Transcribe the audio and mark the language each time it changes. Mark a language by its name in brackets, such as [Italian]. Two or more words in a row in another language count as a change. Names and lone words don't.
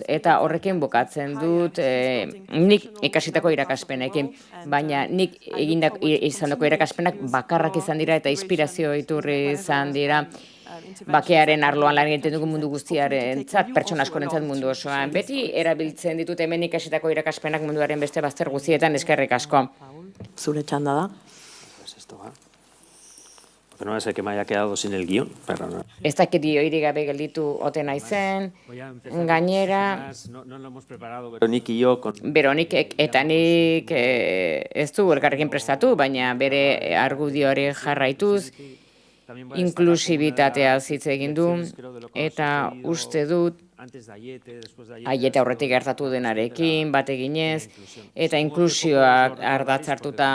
[Basque] Eta horrekin bukatzen dut nik ikasitako irakaspenekin, baina nik izandako irakaspenak bakarrak izan dira eta inspirazio iturri izan dira. Bakearen arloan lan egiten dugu mundu guztiarentzat, pertsona askorentzat mundu osoan. Beti erabiltzen ditut hemen ikasitako irakaspenak munduaren beste bazter guztietan, eskerrik asko. Zure txanda da. [Spanish] No es que me haya quedado sin el guión, pero no. [Basque] Ez dakit dioirik gabe gelditu ote naizen, gainera... [Spanish] No lo hemos preparado, Veronik y yo... [Basque] Veronik eta nik ez du elkarrekin prestatu, baina bere argudioari jarraituz, inklusibitatea hitz egin du, eta uste dut, Aiete aurretik gertatu denarekin, bat eginez, eta inklusioak ardatz hartuta.